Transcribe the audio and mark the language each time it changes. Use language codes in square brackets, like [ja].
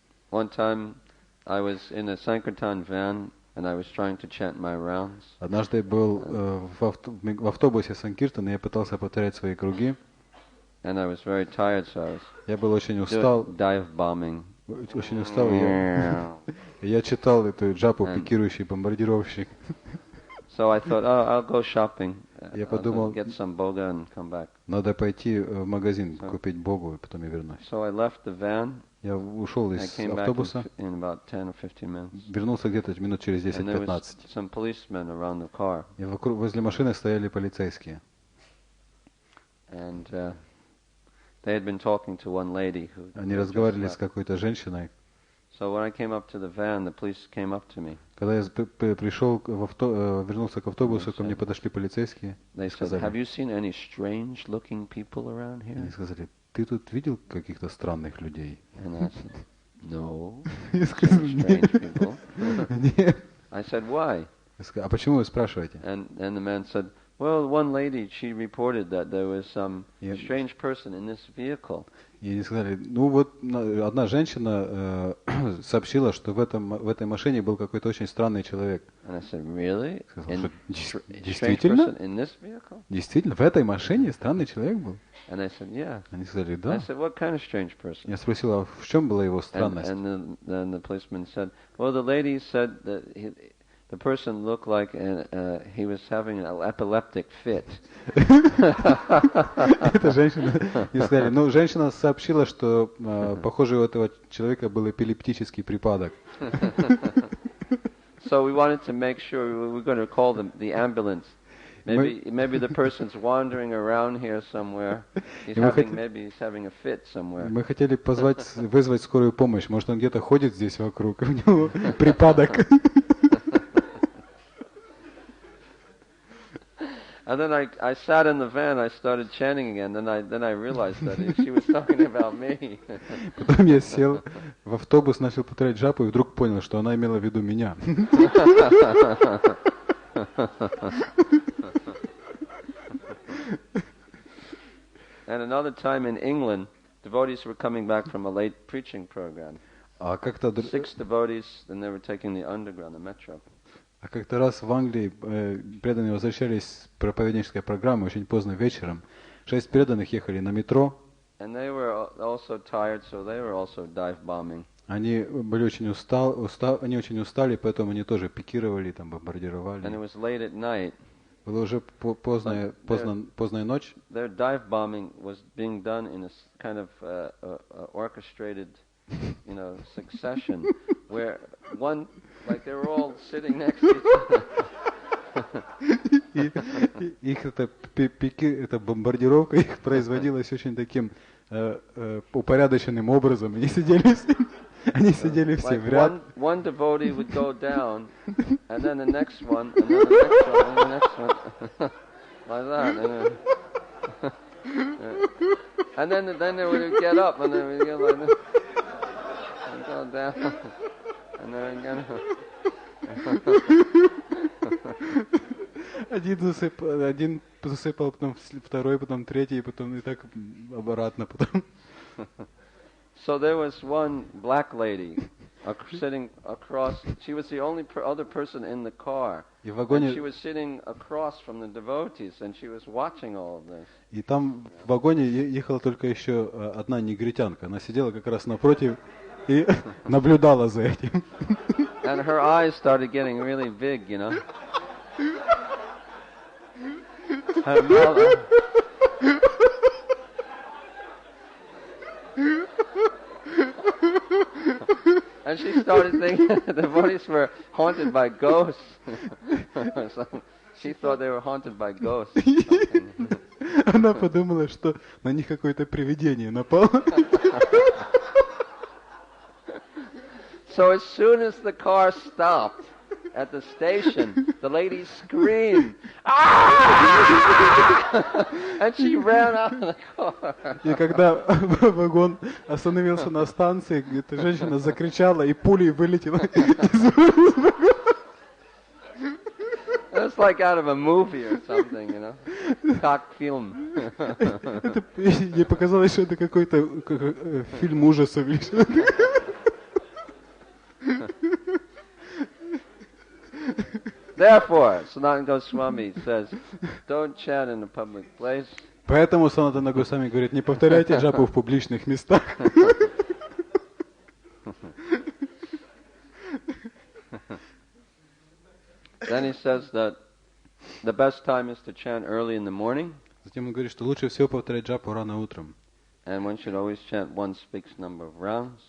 [en] One time I was in a Sankirtan van and I was trying to chant my rounds. [ru] Однажды я был в автобусе Санкиртан, и я пытался повторять свои круги. [en] And I was very tired, so [ru] я был очень устал. [en] Dive bombing. [ru] Очень устал, и я читал эту джапу, пикирующий бомбардировщик. [en] So I thought, oh, I'll go shopping. [ru] Я подумал, [en] get some boga and come back. [ru] Надо пойти в магазин, купить богу, и потом я вернусь. [en] So I left the van. [ru] Я ушел из автобуса. [en] In about 10 or 15 minutes. [ru] Вернулся где-то минут через 10-15. [en] Some policemen around the car. [ru] И возле машины стояли полицейские. [en] And they had been talking to one lady who. [ru] Они разговаривали с какой-то женщиной. [en] So when I came up to the van, the police came up to me. [ru] Когда я пришел вернулся к автобусу, ко мне подошли полицейские. [en] They said, "Have you seen any strange-looking people around here?" [ru] Они сказали, ты тут видел каких-то странных людей? [en] And I said, "No." Strange people. [ru] Нет. [en] I said, "Why?" [ru] А почему вы спрашиваете? [en] And the man said, Well, one lady, she reported that there was some strange person in this vehicle. [ru] И они сказали, ну вот одна женщина сообщила, что в этой машине был какой-то очень странный человек. [en] And I said, really? [ru] Действительно? [en] In this vehicle? [ru] Действительно, в этой машине странный человек был? [en] And I said, yeah. [ru] Они сказали, да. [en] I said, what kind of strange person? [ru] Я спросил, а в чем была его странность? [en] And then the policeman said, well, the lady said that the person looked like he was having an epileptic fit. [ru] Эта женщина, не сказали, ну, женщина сообщила, что, похоже, у этого человека был эпилептический припадок. [en] So we wanted to make sure we were going to call the ambulance. Maybe the person's wandering around here somewhere. Maybe he's having a fit somewhere. [ru] Мы хотели вызвать скорую помощь. Может, он где-то ходит здесь вокруг, у него припадок. [en] And then I sat in the van, I started chanting again, then I realized that she was talking about me. [ru] Потом я сел в автобус, начал повторять джапу и вдруг понял, что она имела в виду меня. [en] And another time in England, devotees were coming back from a late preaching program. 6 devotees, and they were taking the underground, the metro. [ru] А как-то раз в Англии преданные возвращались с проповеднической программы очень поздно вечером. 6 преданных ехали на метро. [en] And they were also tired, so they were also dive bombing. [ru] Они были очень очень устали, поэтому они тоже пикировали, там бомбардировали. [en] And it was late at night. [ru] Было уже поздная ночь. [en] Their dive bombing was being done in a kind of orchestrated, succession, where one, like they were all sitting next to each other. [ru] Их эта бомбардировка их производилась очень таким упорядоченным образом. Они сидели все в ряд. [en] One devotee would go down, and then the next one, and then the next one, and the next one, like that. And then they would get up, and then we go like this, and go down, and then again. [ru] Один засыпал, потом второй, потом третий, потом и так обратно потом. [en] So there was one black lady sitting across. She was the only other person in the car. And she was sitting across from the devotees, and she was watching all of this. [ru] И там в вагоне ехала только еще одна негритянка. Она сидела как раз напротив и наблюдала за этим. [en] And her eyes started getting really big, Her mouth. And she started thinking the devotees were haunted by ghosts. So she thought they were haunted by ghosts. [ru] Она подумала, что на них какое-то привидение напало. [en] So as soon as the car stopped at the station, the lady screamed, "Ah!" And she ran out of the car. [ru] И когда вагон остановился на станции, эта женщина закричала и пулей вылетела из вагона. [en] It's like out of a movie or something, Cock film. [ru] Ей показалось, что это какой-то фильм ужасов или что-то. [en] Therefore, Sanatana Goswami says, don't chant in a public place. [ru] Поэтому Санатана Госвами говорит, не повторяйте джапу в публичных местах. [en] Then he says that the best time is to chant early in the morning. [ru] Затем он говорит, что лучше всего повторять джапу рано утром. [en] And one should always chant one fixed number of rounds.